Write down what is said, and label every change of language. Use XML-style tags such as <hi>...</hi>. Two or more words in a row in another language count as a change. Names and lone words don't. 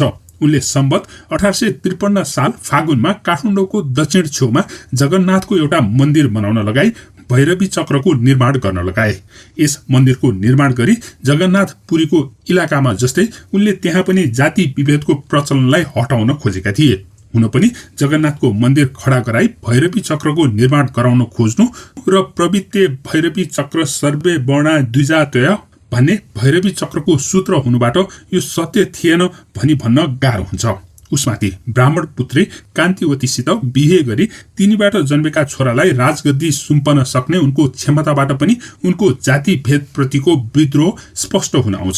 <ne>उनले सम्वत 1853 साल फागुनमा काठमाडौँको दक्षिण छेउमा जगन्नाथको एउटा मन्दिर बनाउन लगाई भैरवी चक्रको निर्माण गर्न लगाए। यस मन्दिरको निर्माण गरी जगन्नाथ पुरीको इलाकामा जस्तै उनले त्यहाँ पनि जाति विभेदको प्रचलनलाई हटाउन खोजेका थिए। हुन पनि जगन्नाथको मन्दिर खडा गराई भैरवी चक्रको निर्माण गराउन खोज्नु र</ne> <sa>प्रवृत्ते भैरवी चक्र सर्वे वर्णा द्विजातय</sa> <ne>भन्ने भैरवी चक्रको सूत्र हुनुबाट यो सत्य थिएन भनी भन्न गाह्रो हुन्छ। उसमाथि ब्राह्मण पुत्री कान्तिवतीसित बिहे गरी तिनीबाट जन्मेका छोरालाई राजगद्दी सुम्पन सक्ने उनको क्षमताबाट पनि उनको जाति भेद प्रतिको विद्रोह स्पष्ट हुन आउँछ।</ne>